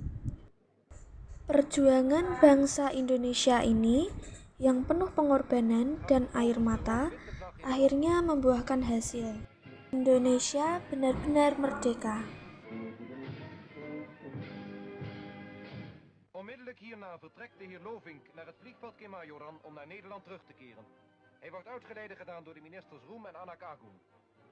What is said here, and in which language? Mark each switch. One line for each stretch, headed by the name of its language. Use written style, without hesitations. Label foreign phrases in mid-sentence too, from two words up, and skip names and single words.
Indonesian: Perjuangan bangsa Indonesia ini yang penuh pengorbanan dan air mata akhirnya membuahkan hasil. Indonesia benar-benar merdeka.
Dutch: Onmiddellijk hierna vertrekt de heer Lovink naar het vliegveld Kemajoran om naar Nederland terug te keren. Hij wordt uitgeleide gedaan door de ministers Roem en Anak Agun.